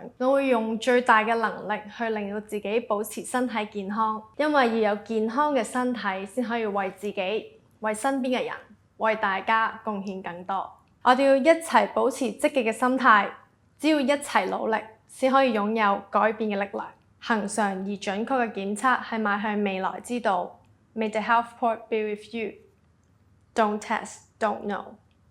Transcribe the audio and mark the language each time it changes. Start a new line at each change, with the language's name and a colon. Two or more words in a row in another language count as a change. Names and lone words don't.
Cantonese: 我會用最大嘅能力去令到自己保持身體健康，因為要有健康嘅身體先可以為自己、為身邊嘅人、為大家貢獻更多。我哋要一齊保持積極嘅心態，只要一齊努力，先可以擁有改變嘅力量。恆常而準確嘅檢測係邁向未來之道。
English: May the health port be with you. Don't test, don't know.